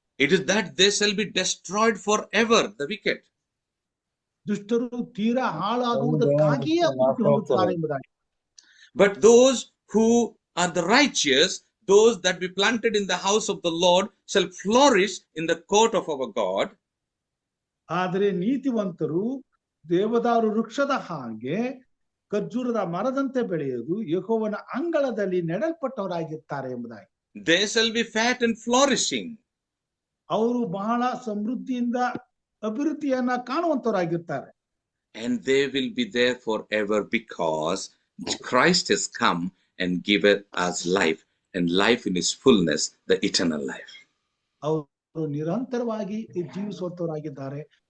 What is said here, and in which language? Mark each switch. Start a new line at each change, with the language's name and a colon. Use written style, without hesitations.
English: It is that they shall be destroyed forever, the wicked.
Kannada: ದುಷ್ಟರು ತೀರಾ ಹಾಳಾಗುವುದಕ್ಕಾಗಿಯೇ ಅಭಿವೃದ್ಧಿ ಹೊಂದುತ್ತಾರೆ ಎಂಬುದಾಗಿ.
English: But those who are the righteous, those that be planted in the house of the Lord, shall flourish in the court of our God.
Kannada: ಆದರೆ ನೀತಿವಂತರು ದೇವದಾರು ವೃಕ್ಷದ ಹಾಗೆ ಖರ್ಜೂರದ ಮರದಂತೆ ಬೆಳೆಯುವುದು ಯೆಹೋವನ ಅಂಗಳದಲ್ಲಿ ನೆಡಲ್ಪಟ್ಟವರಾಗಿರ್ತಾರೆ ಎಂಬುದಾಗಿ.
English: They shall be fat and flourishing.
Kannada: ಅವರು ಬಹಳ ಸಮೃದ್ಧಿಯಿಂದ ಅಭಿವೃದ್ಧಿಯನ್ನ ಕಾಣುವಂತವರಾಗಿರ್ತಾರೆ.
English: And they will be there forever because Christ has come and given us life, and life in his fullness, the eternal life.
Kannada: ಅವರು ನಿರಂತರವಾಗಿ ಜೀವಿಸುವಂತವರಾಗಿದ್ದಾರೆ.